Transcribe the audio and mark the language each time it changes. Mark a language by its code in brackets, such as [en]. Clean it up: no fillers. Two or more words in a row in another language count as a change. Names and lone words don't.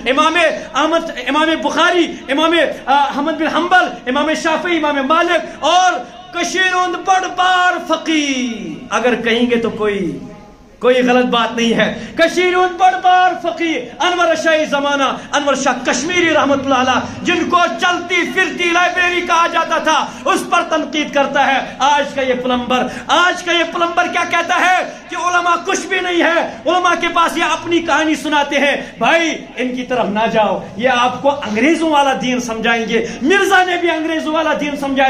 [ur] امام بخاری امام احمد بن حنبل امام شافعی امام مالک اور [ks] کشیر ہند بڑ بار فقی [ur] اگر کہیں گے تو کوئی غلط بات نہیں ہے [ks] کشیر ہند بڑ بار فقی [ur] انور شاہ زمانہ انور شاہ کشمیری [ar] رحمت اللہ علیہ [ur] جن کو چلتی پھرتی لائبریری کہا جاتا تھا اس پر تنقید کرتا ہے آج کا یہ پلمبر کیا کہتا ہے کہ علماء کچھ بھی نہیں ہے علماء کے پاس یہ اپنی کہانی سناتے ہیں بھائی ان کی طرف نہ جاؤ یہ آپ کو انگریزوں والا دین سمجھائیں گے مرزا نے بھی انگریزوں والا دین سمجھایا